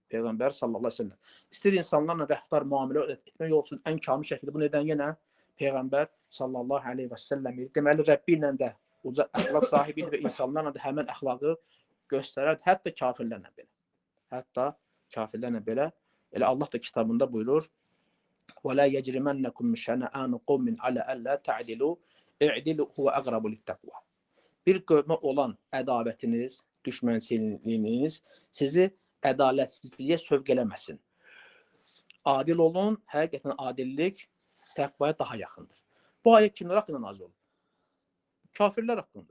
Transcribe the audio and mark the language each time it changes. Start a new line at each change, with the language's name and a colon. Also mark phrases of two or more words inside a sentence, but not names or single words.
Azerbaijani: Peyğəmbər
Arabic: صلى الله عليه وسلم.
Azerbaijani: İstər insanlarla rəftar, müamilə etmək olsun, ən kamil şəkildə bunu edən yenə Peyğəmbər
Arabic: صلى الله عليه وسلم
Azerbaijani: idi. Deməli, Rəbbi ilə də uca əxlaq sahibi idi və insanlarla da həmən əxlaqı göstərər, hətta kafirlərlə belə. Hətta kafirlərlə belə. Elə Allah da kitabında buyurur,
Arabic: وَلَا يَجْرِمَنَّكُمْ شَنَآنُ قَوْمٍ عَلَى أَلَّا تَعْدِلُوا اِعْدِلُوا هُوَ أَقْرَبُ لِلتَّقْوَى.
Azerbaijani: Bir qövmə olan ədavətiniz, düşmənçiliyiniz sizi ədalətsizliyə sövq eləməsin. Adil olun, həqiqətən adillik təqvaya daha yaxındır. Bu ayət kimlər haqqında nazil olub? Kafirlər haqqında.